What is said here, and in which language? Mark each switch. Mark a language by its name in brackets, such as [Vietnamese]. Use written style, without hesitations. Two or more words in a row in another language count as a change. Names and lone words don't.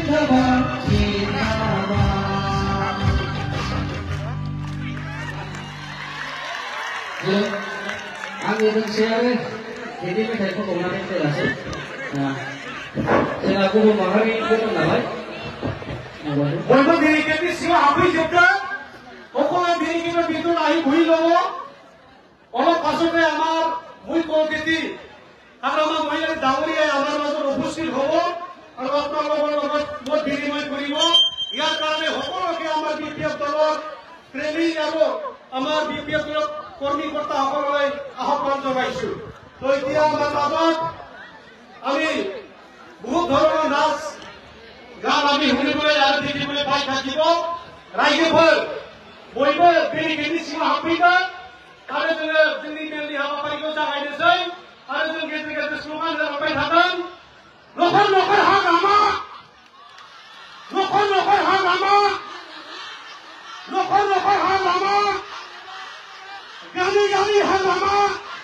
[Bodo] आंनि मोनसे आरो बिदि मेथाइखौ हमनानै फैयासै जोंहा गुबुन माहारिबो दं नालाय बयबो बेरिकेडनि सिङाव हाबफैजोबदों [Assamese] সকলো বেরিকেডের ভিতর আহি বহি লব অলপ পাছতে আমার মুখ্য অতিথি আর আমার মহিলা ডাঙৰীয়াই আমাৰ মাজত উপস্থিত হ'ব আৰু আপোনালোকৰ লগত মত বিনিময় কৰিব ইয়াৰ কাৰণে সকলোকে আমাৰ বিপিএফ দলৰ প্ৰেমী আৰু আমাৰ বিপিএফ দলৰ কৰ্মীকৰ্তাসকললৈ আহ্বান জনাইছো তো এতিয়া আমাৰ মাজত আমি বহুত ধৰণৰ নাচ গান আমি শুনিবলৈ আৰু দেখিবলৈ পাই থাকিব ৰাইজেফোৰ [Bodo] बयबो बेरिकेडनि सिङाव हाबफैगोन आरो जोङो जोंनि मेलनि हाबाफारिखौ जागायनोसै आरो जों गेजेर गेजेर स्लगान होलांबाय थागोन नखर नखर हा लामा नखर नखर हा लामा नखर नखर हा लामा गामि गामि हा लामा